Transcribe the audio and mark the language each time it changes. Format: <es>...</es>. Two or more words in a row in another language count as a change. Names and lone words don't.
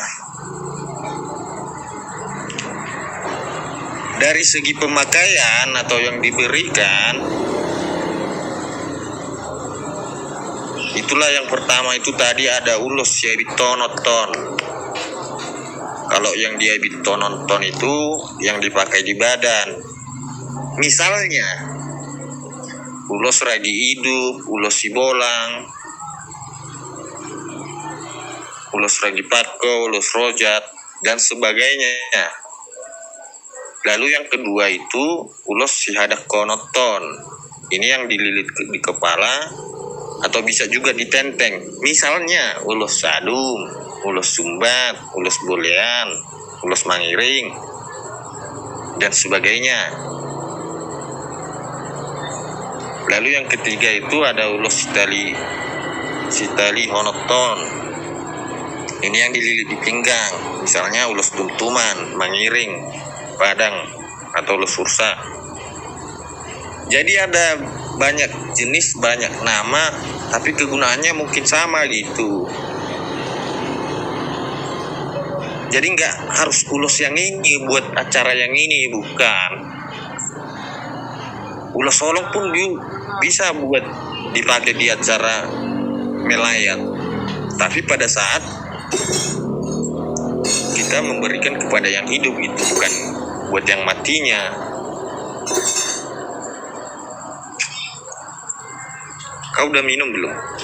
<id>Dari segi pemakaian atau yang diberikan, itulah yang pertama itu tadi ada ulos ya bitonoton. Kalau yang dia bitonoton itu yang dipakai di badan. Misalnya ulos ragi hidup, ulos sibolang, ulos ragi patko, ulos rojat dan sebagainya. Lalu yang kedua itu ulos sihadak konoton. Ini yang dililit di kepala atau bisa juga ditenteng. Misalnya ulos sadum, ulos sumbat, ulos bolean, ulos mangiring dan sebagainya. Lalu yang ketiga itu ada ulos sitali honoton. Ini yang dililit di pinggang. Misalnya ulos tumtuman, mangiring, padang atau ulos sursa. Jadi ada banyak jenis, banyak nama, tapi kegunaannya mungkin sama gitu. Jadi nggak harus ulos yang ini buat acara yang ini, bukan. Ulos solong pun bisa buat dipakai di acara melayat. Tapi pada saat kita memberikan kepada yang hidup itu, bukan buat yang matinya. Kau udah minum belum?</id>